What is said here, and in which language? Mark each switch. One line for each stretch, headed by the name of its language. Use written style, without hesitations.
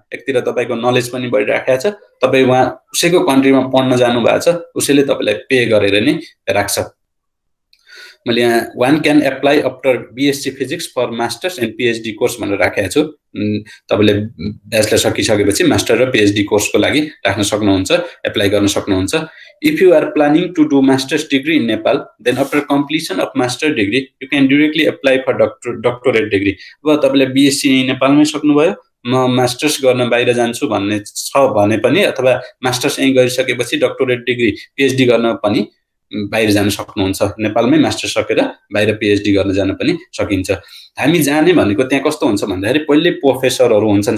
Nepali: एकतिर तपाईँको नलेज पनि बढिराखेको छ, तपाईँ उहाँ उसैको कन्ट्रीमा पढ्न जानु भएको छ, उसैले तपाईँलाई पे गरेर नै राख्छ। मैले यहाँ
English: one can apply after BSc physics for masters and PhD course
Nepali: भनेर राखेको छु। तपाईँले ब्याचलर सकिसकेपछि मास्टर र पिएचडी कोर्सको लागि राख्न सक्नुहुन्छ, एप्लाई गर्न सक्नुहुन्छ।
English: If you are planning to do masters degree in Nepal then after completion of master degree you can directly apply for doctorate degree.
Nepali: अब तपाईँले बिएससी नेपालमै सक्नुभयो, म मास्टर्स गर्न बाहिर जान्छु भन्ने छ भने पनि अथवा मास्टर्स यहीँ गरिसकेपछि डक्टोरेट डिग्री पिएचडी गर्न पनि बाहिर जान सक्नुहुन्छ। नेपालमै मास्टर सकेर बाहिर पिएचडी गर्न जान पनि सकिन्छ। हामी जाने भनेको त्यहाँ कस्तो हुन्छ भन्दाखेरि पहिले प्रोफेसरहरू हुन्छन्।